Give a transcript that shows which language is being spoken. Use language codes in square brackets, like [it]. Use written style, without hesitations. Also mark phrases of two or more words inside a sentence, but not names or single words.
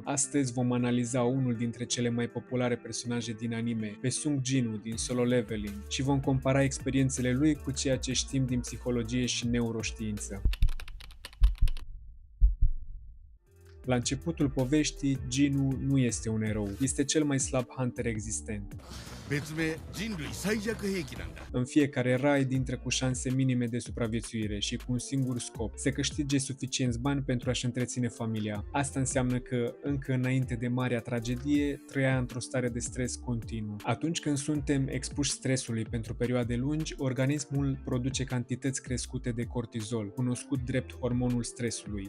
[ro] Astăzi vom analiza unul dintre cele mai populare personaje din anime, pe Sung Jinu din Solo Leveling, și vom compara experiențele lui cu ceea ce știm din psihologie și neuroștiință. La începutul poveștii, Jinu nu este un erou, este cel mai slab hunter existent. [ja] 別名人類最弱兵器なんだ。 [ro] În fiecare raid intră cu șanse minime de supraviețuire și cu un singur scop, să câștige suficienți bani pentru a-și întreține familia. Asta înseamnă că, încă înainte de marea tragedie, trăia într-o stare de stres continuu. Atunci când suntem expuși stresului pentru perioade lungi, organismul produce cantități crescute de cortizol, cunoscut drept hormonul stresului.